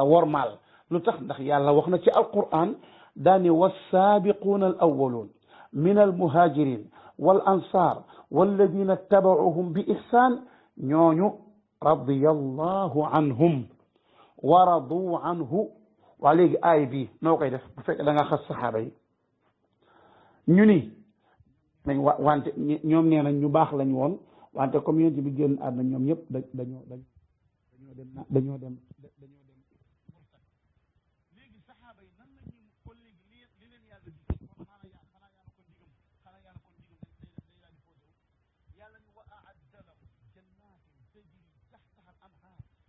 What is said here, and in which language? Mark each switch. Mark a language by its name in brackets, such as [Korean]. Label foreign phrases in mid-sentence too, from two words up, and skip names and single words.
[Wolof] wormaal lu tax ndax yàlla wax na ci alquran daani [Arabic] والسابقون الأولون من المهاجرين والأنصار والذين اتبعوهم بإحسان [Wolof] ñooñu [Arabic] رضي الله عنهم ورضوا عنه [Wolof] waa léegi aay bi noo koy def bu fekkee da nga xas saxaaba yi ñu ni nañ wante ñoom nee nañ ñu baax lañ woon wante comme yéen bi génn àdduna ñoom ñëpp dañoo dem léegi saxaaba yi nan lañu ko léegi li leen yàlla di xanaa yàlla ko digam day daal di posé yàlla ñu [Arabic] وأعد لهم جنات تجري تحتها الأنهار